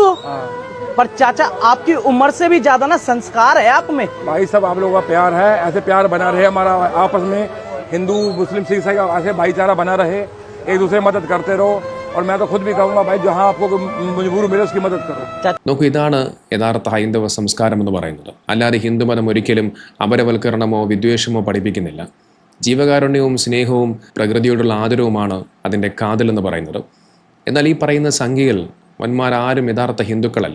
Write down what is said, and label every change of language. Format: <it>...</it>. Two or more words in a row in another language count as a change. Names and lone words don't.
<hi>हाँ पर चाचा आपकी उम्र से भी ज्यादा ना संस्कार है आप में। भाई सब आप लोगों का प्यार है, ऐसे प्यार बना रहे हमारा आपस में, हिंदू मुस्लिम सिख ईसाई ऐसे भाईचारा बना रहे, एक दूसरे मदद करते रहो। और मैं तो खुद भी कहूँगा भाई, जहाँ आपको मजबूर मिले उसकी मदद करो।</hi> <ml>നോക്കൂ, ഇതാണ് യഥാർത്ഥ ഹൈന്ദവ സംസ്കാരം എന്ന് പറയുന്നത്. അല്ലാതെ ഹിന്ദുമതം ഒരിക്കലും അപരവൽക്കരണമോ വിദ്വേഷമോ പഠിപ്പിക്കുന്നില്ല. ജീവകാരുണ്യവും സ്നേഹവും പ്രകൃതിയോടുള്ള ആദരവുമാണ് അതിൻ്റെ കാതലെന്ന് പറയുന്നത്. എന്നാൽ ഈ പറയുന്ന സംഖ്യകൾ വന്മാരാരും യഥാർത്ഥ ഹിന്ദുക്കളല്ല.</ml>